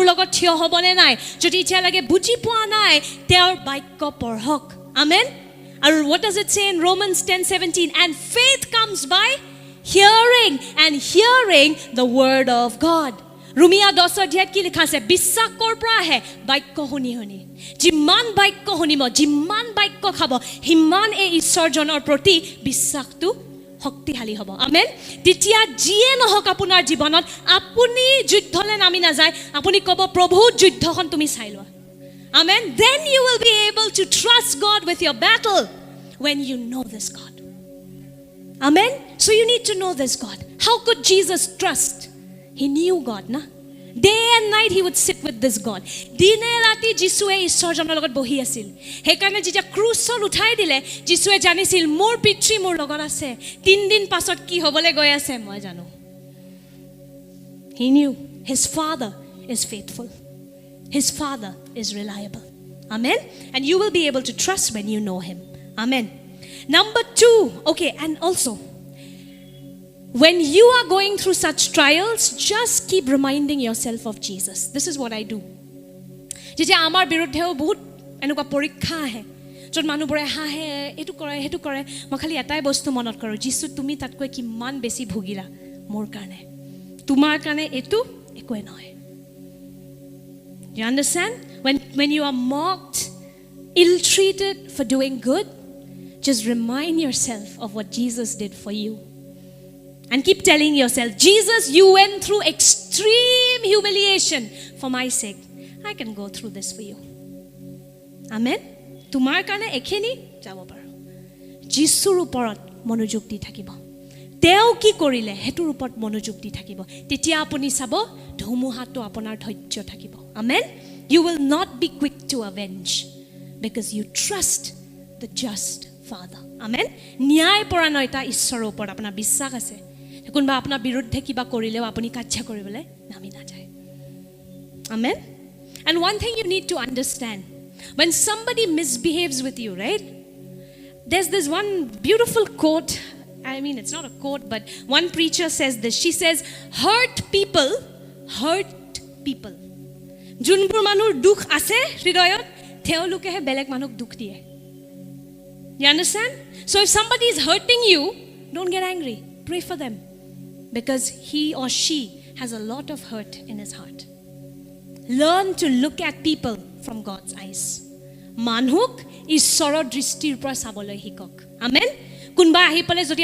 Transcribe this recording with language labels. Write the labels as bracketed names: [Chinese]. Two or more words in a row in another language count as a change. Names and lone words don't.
[Assamese] লগত থিয় হ'ব নে নাই যদি ইচ্ছা লাগে বুজি পোৱা নাই তেওঁৰ বাক্য পঢ়ক [English] amen and what does it say in Romans 10:17 and faith comes by hearing and hearing the word of God Rumia 10 [Assamese] অধ্যায়ত কি লিখা আছে বিশ্বাস কৰ পৰা আহে বাক্য শুনি শুনি যিমান বাক্য শুনিব যিমান বাক্য খাব হিমান এই ঈশ্বৰজনৰ প্ৰতি বিশ্বাসটো শক্তিশালী হ'ব আমেন তেতিয়া যিয়ে নহওক আপোনাৰ জীৱনত আপুনি যুদ্ধলে নামি নাযায় আপুনি ক'ব প্ৰভু যুদ্ধখন তুমি চাই লোৱা [English] amen then you will be able to trust God with your battle when you know this God amen so you need to know this God how could Jesus trust he knew God na day and night he would sit with this God [Assamese] দিনে ৰাতি যিশুৱে ঈশ্বৰজনৰ লগত বহি আছিল হেকাৰণে যেতিয়া ক্ৰুচত উঠাই দিলে যিশুৱে জানিছিল মোৰ পিতৃ মোৰ লগত আছে 3 দিন পাছত কি হ'বলে গৈ আছে মই জানো [English] he knew his father is faithful his father is reliable amen and you will be able to trust when you know him amen number 2 okay and also when you are going through such trials just keep reminding yourself of Jesus this is what I do [Assamese] যেতিয়া আমাৰ বিৰুদ্ধেও বহুত এনেকুৱা পৰীক্ষা আহে যত মানুহবোৰে হাহে এটো কৰে হেতু কৰে মই খালি এটাই বস্তু মনত কৰো যিশু তুমি তাতকৈ কিমান বেছি ভুগিলা মোৰ কাৰণে তোমাৰ কাৰণে এটো একোই নহয় [English] you understand when you are mocked ill treated for doing good just remind yourself of what Jesus did for you and keep telling yourself Jesus you went through extreme humiliation for my sake I can go through this for you amen [Assamese] তোমাৰ কাৰণে এখিনি যাব পাৰো যিশুৰ ওপৰত মনোযোগ দি থাকিব তেওঁ কি কৰিলে হেতুৰ ওপৰত মনোযোগ দি থাকিব তেতিয়া আপুনি চাব ধুমুহাটো আপোনাৰ ধৈৰ্য থাকিব [English] amen you will not be quick to avenge because you trust the just father amen [Assamese] ন্যায়পৰায়ণতা ঈশ্বৰৰ ওপৰত আপোনাৰ বিশ্বাস আছে কোনবা আপোনাৰ বিৰুদ্ধে কিবা কৰিলেও আপুনি কাৰ্য কৰিবলৈ নামি নাযায় [English] amen and one thing you need to understand when somebody misbehaves with you right there's this one beautiful quote I mean it's not a quote but one preacher says this she says hurt people [Assamese] যোনবোৰ মানুহৰ দুখ আছে হৃদয়ত তেওঁলোকেহে বেলেগ মানুহক দুখ দিয়ে [English] you understand so if somebody is hurting you don't get angry pray for them because he or she has a lot of hurt in his heart learn to look at people from God's eyes [Assamese] মানুহক ঈশ্বৰৰ দৃষ্টিৰ পৰা চাবলৈ শিকক আমেন কোনবা আহি পলে যদি